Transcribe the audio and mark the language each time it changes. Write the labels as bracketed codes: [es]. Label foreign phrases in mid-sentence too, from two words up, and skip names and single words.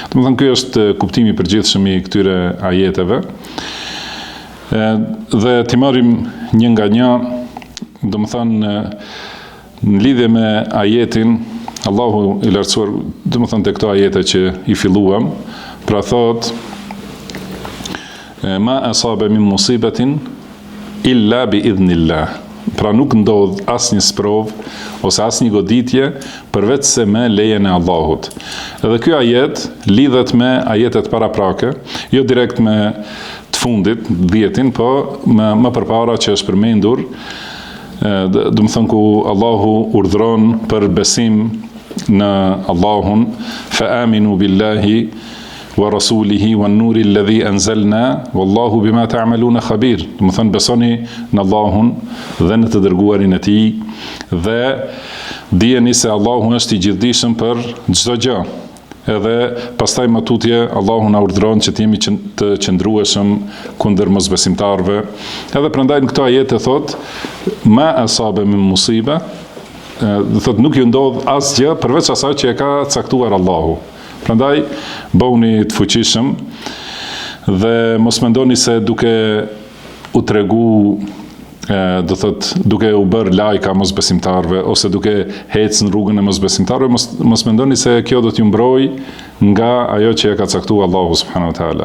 [sq] Domethënë ky është kuptimi i përgjithshëm i këtyre ajeteve. Dhe t'i marrim një nga një, domethënë në lidhje me ajetin, Allahu i lartësuar, domethënë te këto ajete që i filluam, pra thot [ar] ما أصاب من مصيبة إلا بإذن الله. [sq] Pra nuk ndodh asnjë sprov ose asnjë goditje përveç se me lejen e Allahut. Edhe ky ajet lidhet me ajetet paraprake, jo direkt me të fundit, 10-in, po më përpara që është përmendur, do të thënë ku Allahu urdhron për besim në Allahun, [ar] فآمنوا بالله ورسوله والنور الذي أنزلنا والله بما تعملون خبير. [sq] Do të thënë besoni në Allahun dhe në të dërguarin e tij dhe dijeni se Allahu është i gjithdijshëm për çdo gjë. Edhe pastaj më tutje Allahu na urdhëron që të jemi të qëndrueshëm kundër mosbesimtarëve. Edhe prandaj në këto ajete thot [ar] ما أصاب من مصيبة, [sq] do thot nuk ju ndodh asgjë përveç asaj që e ka caktuar Allahu. Prandaj bëuni të fuqishëm dhe mos mendoni se duke u tregu, do thot duke u bërë lajka mosbesimtarëve ose duke ecë në rrugën e mosbesimtarëve, mos mendoni se kjo do t'ju mbroj nga ajo që e ka caktuar Allahu [ar] سبحانه وتعالى.